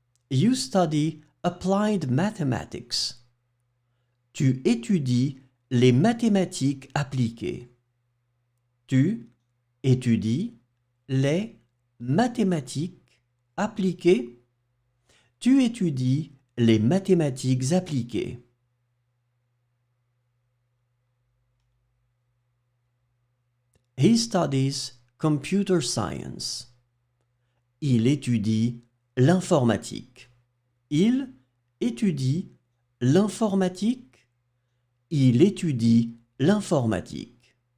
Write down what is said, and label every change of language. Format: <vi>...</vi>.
<en>You study applied mathematics.</en> <fr>Tu étudies les mathématiques appliquées. Tu étudies les mathématiques appliquées. Tu étudies les mathématiques appliquées.</fr> <en>He studies computer science.</en> <fr>Il étudie l'informatique. Il étudie l'informatique. Il étudie l'informatique.</fr>